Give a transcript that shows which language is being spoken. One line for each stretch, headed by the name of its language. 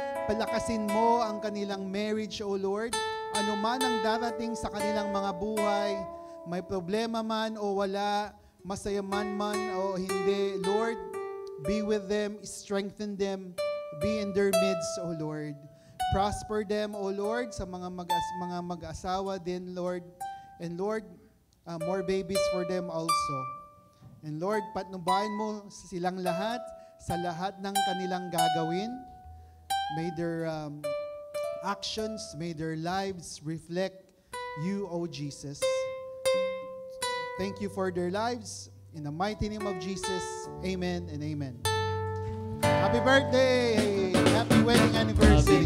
Filipino: Palakasin mo ang kanilang marriage, O Lord. Ano man ang darating sa kanilang mga buhay, may problema man o wala, masaya man o hindi,
English: Lord, be with them, strengthen them, be in their midst, O Lord. Prosper them, O Lord,
Filipino: sa mga mag-asawa din,
English: Lord. And Lord, more babies for them also.
Filipino: And Lord, patnubayan mo silang lahat sa lahat ng kanilang gagawin.
English: May their actions, may their lives reflect you, O Jesus. Thank you for their lives. In the mighty name of Jesus, amen and amen. Happy birthday! Happy wedding anniversary!